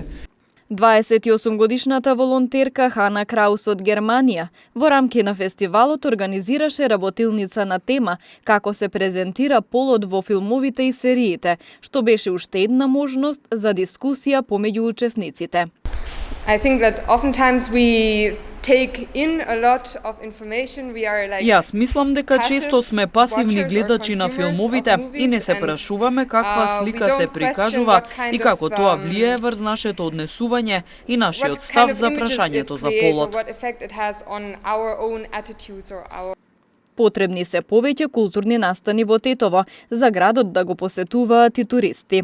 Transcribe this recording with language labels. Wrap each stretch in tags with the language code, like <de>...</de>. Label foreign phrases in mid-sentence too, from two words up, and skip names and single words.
<mk>28-годишната волонтерка Хана Краус од Германија во рамки на фестивалот организираше работилница на тема како се презентира полот во филмовите и сериите, што беше уште една можност за дискусија помеѓу учесниците.</mk> <en>I think that oftentimes we take in a lot of information. We are like</en> <mk>Јас мислам дека често сме пасивни гледачи на филмовите и не се прашуваме каква слика се прикажува и како тоа влијае врз нашето однесување и нашиот став за прашањето за полот. Потребни се повеќе културни настани во Тетово за градот да го посетуваат и туристи.</mk>